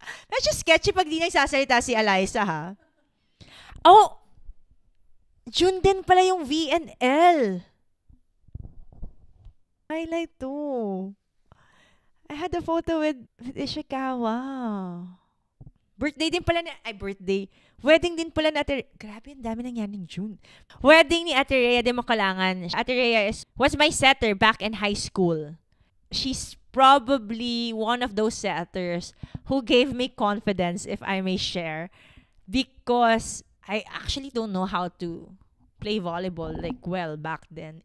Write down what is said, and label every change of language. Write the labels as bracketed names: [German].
[Filipino] Medyo sketchy pag di nagsasalita si Eliza, ha? Oh, June din pala yung VNL. [English] Highlight too. I had a photo with Ishikawa. [Filipino] Birthday din pala birthday. Wedding din pala na grabe, ang dami nangyari ng June. Wedding ni Ate Rhea de Makalangan. [English] Ate Rhea was my setter back in high school. She's probably one of those setters who gave me confidence, if I may share, because I actually don't know how to play volleyball well back then.